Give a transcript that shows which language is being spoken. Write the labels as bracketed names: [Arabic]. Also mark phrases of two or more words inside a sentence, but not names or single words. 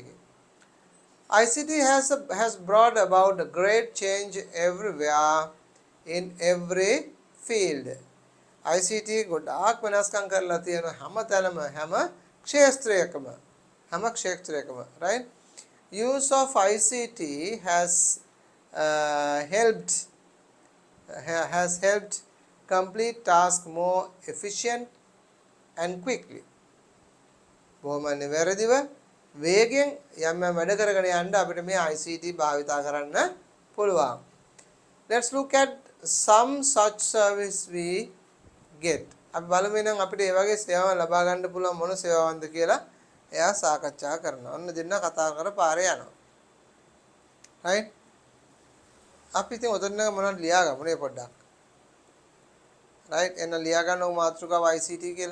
[English] ICT has brought about a great change everywhere in every field. [Sinhala] ICT ගොඩාක් වෙනස්කම් කරලා තියෙන හැමතැනම හැම ක්ෂේත්‍රයකම right. [English] Use of ICT has helped complete task more efficient and quickly. [Sinhala] බොහොම නිවැරදිව වේගෙන් යම් යම් වැඩ කරගෙන යන්න අපිට මේ ICT භාවිතා කරන්න පුළුවන්. [English] Let's look at some such service we get. [Sinhala] අපි බලමු නම් අපිට මේ වගේ සේවාවක් ලබා ගන්න පුළුවන් මොන සේවාවක්ද කියලා එයා සාකච්ඡා කරනවා. ඔන්න දෙන්න කතා කර පාරේ යනවා. right. අපි ඉතින් ඔතන මොනවද ලියාගමු නේ පොඩ්ඩක්. right. එන්න ලියා ගන්න ඕ මාතෘකාව ICT කියලා.